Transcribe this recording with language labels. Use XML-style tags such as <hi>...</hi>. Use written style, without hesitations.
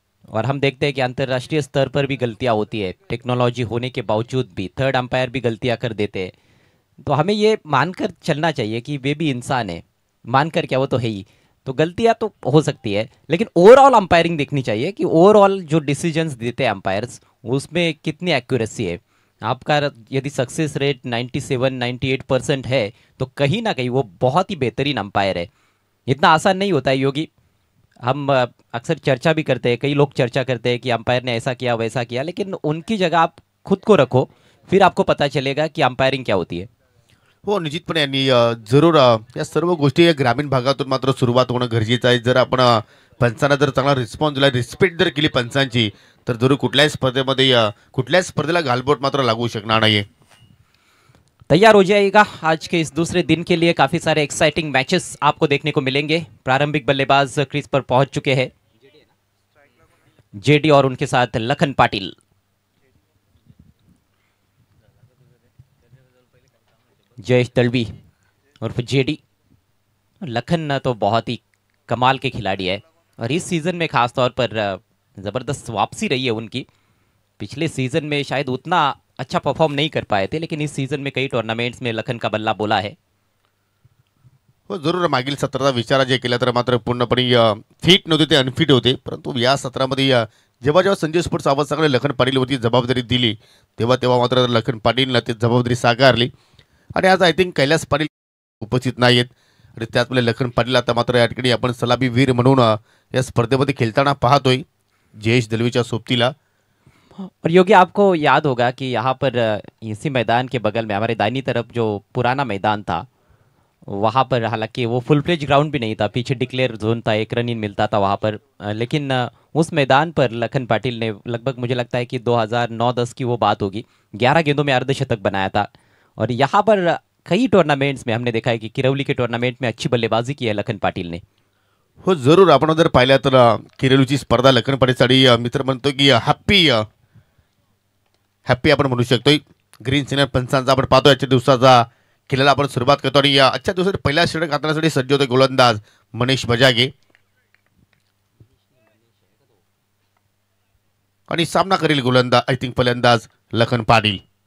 <hi>और हम देखते हैं कि अंतर्राष्ट्रीय स्तर पर भी गलतियाँ होती है टेक्नोलॉजी होने के बावजूद भी थर्ड अंपायर भी गलतियाँ कर देते हैं तो हमें ये मानकर चलना चाहिए कि वे भी इंसान है मानकर क्या वो तो है ही तो गलतियाँ तो हो सकती है लेकिन ओवरऑल अंपायरिंग देखनी चाहिए कि ओवरऑल जो डिसीजंस देते हैं अंपायर्स उसमें कितनी एक्यूरेसी है आपका यदि सक्सेस रेट 97-98% है तो कहीं ना कहीं वो बहुत ही बेहतरीन अंपायर है इतना आसान नहीं होता है योगी हम अक्सर चर्चा भी करते हैं कई लोग चर्चा करते हैं कि अंपायर ने ऐसा किया वैसा किया लेकिन उनकी जगह आप खुद को रखो फिर आपको पता चलेगा की अंपायरिंग क्या होती है</hi> <mr>हो निश्चितपणे आणि जरूर या सर्व गोष्टी या ग्रामीण भागातून मात्र सुरुवात होणं गरजेचं आहे जर आपण पंचांना जर चांगला रिस्पॉन्स दिला रिस्पेक्ट जर केली पंचांची तर जरूर कुठल्याही स्पर्धेमध्ये कुठल्याच स्पर्धेला घालबोट मात्र लागू शकणार नाहीये</mr> <hi>तैयार हो जाइएगा आज के इस दूसरे दिन के लिए। काफी सारे एक्साइटिंग मैचेस आपको देखने को मिलेंगे। प्रारंभिक बल्लेबाज क्रीज पर पहुंच चुके हैं जेडी और उनके साथ लखन पाटिल। जयेश दलवी उर्फ जेडी। लखन तो बहुत ही कमाल के खिलाड़ी है और इस सीजन में खासतौर पर जबरदस्त वापसी रही है उनकी। पिछले सीजन में शायद उतना अच्छा परफॉर्म नहीं कर पाए थे, लेकिन इस सीजन में कई टूर्नामेंट्स में लखन का बल्ला बोला है।</hi> <mr>हो जरूर, मागील सत्राचा विचार जे केला तर मात्र पूर्णपणे फिट नव्हते, ते अनफिट होते. परंतु या सत्रामध्ये जेव्हा जेव्हा संजय स्पोर्ट्स आवाज सांगणे लखन पाटीलवरती जबाबदारी दिली तेव्हा तेव्हा मात्र लखन पाटीलनं ती जबाबदारी साकारली. आणि आज</mr> <en>I think</en> <mr>कैलास पाटील उपस्थित नाहीत आणि त्याचमुळे लखन पाटील आता मात्र या ठिकाणी आपण सलामी वीर म्हणून या स्पर्धेमध्ये खेळताना पाहतोय जयेश दलवीच्या सोबतीला.</mr> <hi>और योगी, आपको याद होगा कि यहाँ पर इसी मैदान के बगल में हमारे दाहिनी तरफ जो पुराना मैदान था, वहाँ पर हालांकि वो फुल प्लेज ग्राउंड भी नहीं था, पीछे डिक्लेयर जोन था, 1 रन इन मिलता था वहाँ पर, लेकिन उस मैदान पर लखन पाटिल ने लगभग मुझे लगता है कि 2009-10 की वो बात होगी, 11 गेंदों में अर्धशतक बनाया था. और यहाँ पर कई टूर्नामेंट्स में हमने देखा है कि किरौली के टूर्नामेंट में अच्छी बल्लेबाजी की है लखन पाटिल ने.</hi> <mr>हो जरूर, आपण जर पाहिलं तर किरेलूची स्पर्धा लखन पाटीलसाठी मित्र म्हणतो की हॅप्पी आपण म्हणू शकतोय. ग्रीन सिग्नल पंचांचा आपण पाहतो आजच्या दिवसाचा खेळायला आपण सुरुवात करतो आणि आजच्या दिवसात पहिल्या षटक हाताळण्यासाठी सज्ज होते गोलंदाज मनीष बजागे आणि सामना करेल गोलंदाज</mr> <en>I think</en> <mr>फलंदाज लखन पाटील.</mr>